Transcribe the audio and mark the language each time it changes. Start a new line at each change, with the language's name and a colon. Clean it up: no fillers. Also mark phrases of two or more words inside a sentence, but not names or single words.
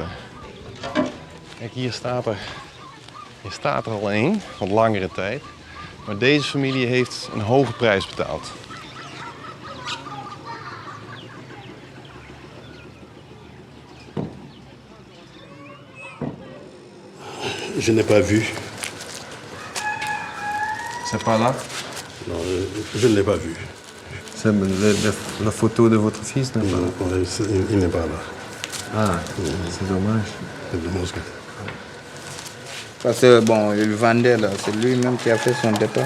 Dutch: Kijk, hier staat er al één, van langere tijd. Maar deze familie heeft een hoge prijs betaald.
French: Je n'ai pas vu. C'est pas là? Non, je ne l'ai pas vu. C'est la photo de votre fils? Non, il n'est pas là. Ah, c'est dommage. C'est dommage. Parce que bon, il vendait là, c'est lui-même qui a fait son départ.